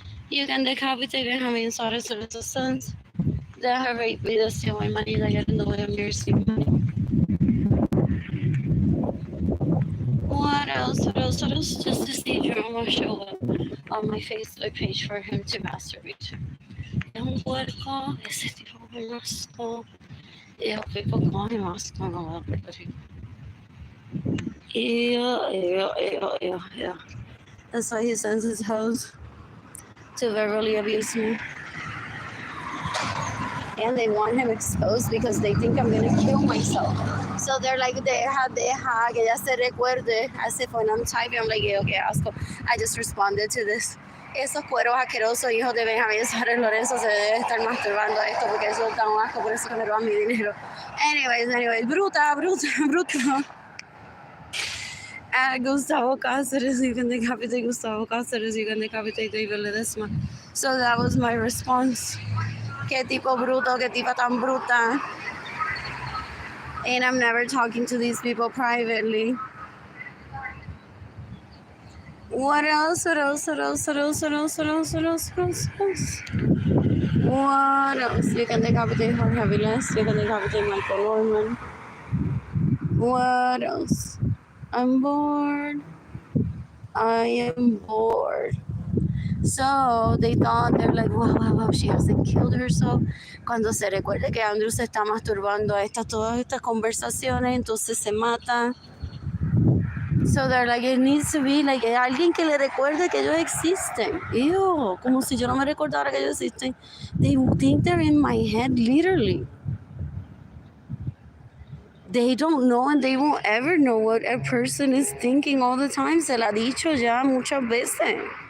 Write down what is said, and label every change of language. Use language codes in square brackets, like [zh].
[en] You can decapitate Benjamin Suarez and his sons. They have raped me. That's the only money they get in the way of nursing money. What else? Just to see drama show up on my Facebook page for him to masturbate to. [es] Es un puerco, ese tipo es un asco. Y los [en] people call him [es] asco en la Puerto Rico. Ew. [en] That's why he sends his hoes to verbally abuse me. And they want him exposed because they think I'm gonna kill myself. So they're like, [es] deja, que ya se recuerde. [en] As if when I'm typing, I'm like, okay, asco. I just responded to this. [es] Esos cueros asquerosos hijos de Benjamín Suárez Lorenzo se deben estar masturbando a esto porque eso es tan asco, por eso que me roban mi dinero. [en] Anyways, bruta. Gustavo Cáceres, you can decapitate Gustavo Cáceres, you can decapitate David Ledesma. So that was my response. [es] Qué tipo bruto, qué tipa tan bruta. [en] And I'm never talking to these people privately. What else? What else? You can decapitate Jorge Avilés. You can decapitate Michael Norman. What else? I'm bored. I am bored. So they thought, they're like, wow, she hasn't killed herself. [es] Cuando se recuerde que Andrew se está masturbando a todas estas conversaciones, entonces se mata. [en] So they're like, it needs to be like [es] alguien que le recuerde que ellos existen. Ew, como si yo no me recordara que ellos existen. [en] They think they're in my head, literally. They don't know and they won't ever know what a person is thinking all the time. [es] Se la ha dicho ya muchas veces.